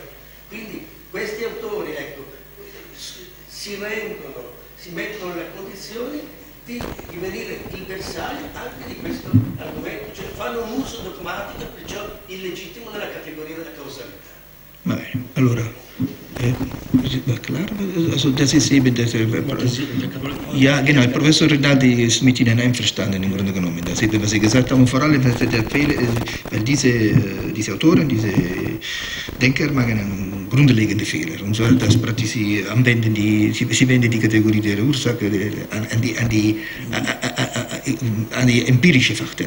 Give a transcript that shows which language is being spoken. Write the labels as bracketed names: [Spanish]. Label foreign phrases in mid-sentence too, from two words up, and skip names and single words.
[Italian] Quindi questi autori, ecco, si mettono nelle condizioni di divenire il bersaglio anche di questo argomento, cioè fanno un uso dogmatico, perciò illegittimo della categoria della causalità. Va bene, allora, [German] war klar? Also das ist eben das, ja genau, der Professor Rinaldi ist mit Ihnen einverstanden im Grunde genommen, das eben, was Sie gesagt haben, und vor allem, weil diese Autoren, diese Denker machen einen grundlegenden Fehler, und zwar, dass praktisch sie wenden die Kategorie der Ursache an die empirische Fakten,